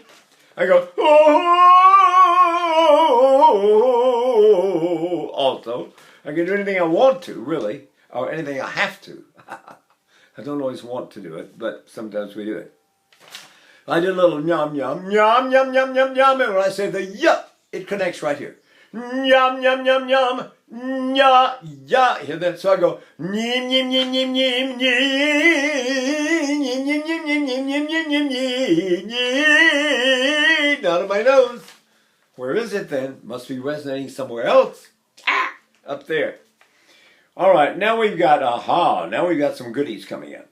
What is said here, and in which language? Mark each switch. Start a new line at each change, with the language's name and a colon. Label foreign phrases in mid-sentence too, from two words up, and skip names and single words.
English: I go, oh, also. I can do anything I want to, really, or anything I have to. I don't always want to do it, but sometimes we do it. I did a little yum, yum, yum, yum, yum, yum, yum, and when I say the yup, it connects right here. Yum, yum, yum, yum, ya, ya. Hear that? So I go, yim, yim, yim, yim, yim, yim, yim, yim, yim, yim, yim, yim, yim, yim, yim, yim, out of my nose. Where is it then? Must be resonating somewhere else. Up there. All right, now we've got, now we've got some goodies coming in.